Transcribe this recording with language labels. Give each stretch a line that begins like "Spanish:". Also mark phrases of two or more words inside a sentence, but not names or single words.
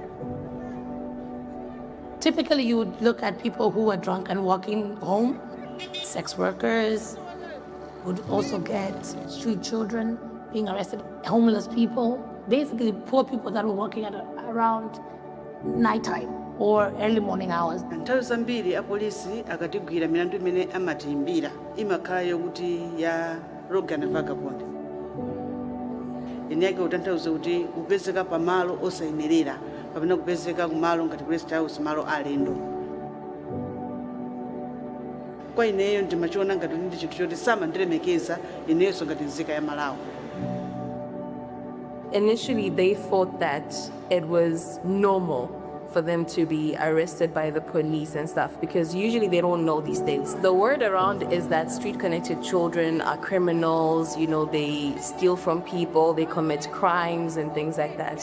Nyanja: Typically, you would look at people who are drunk and walking home, sex workers, would also get street children being arrested, homeless people, basically poor people that were walking at around nighttime or early morning hours. Nthawi zambiri apolisi akatigwira milandu imene amatiimbira imakhala yokuti ya
English: rogue and vagabond.
Nyanja: Ine yake utanthauza kuti kupezeka pamalo osayenerera kapena kupezeka kumalo ngati
English: rest house,
Nyanja: malo alendo. Kwa ineyo ndimachiona ngati ndi chinthu choti samandilemekeza inenso ngati nzika ya Malawi.
English: Initially, they thought that it was normal for them to be arrested by the police and stuff, because usually they don't know these things. The word around is that street-connected children are criminals, you know, they steal from people, they commit crimes and things like that.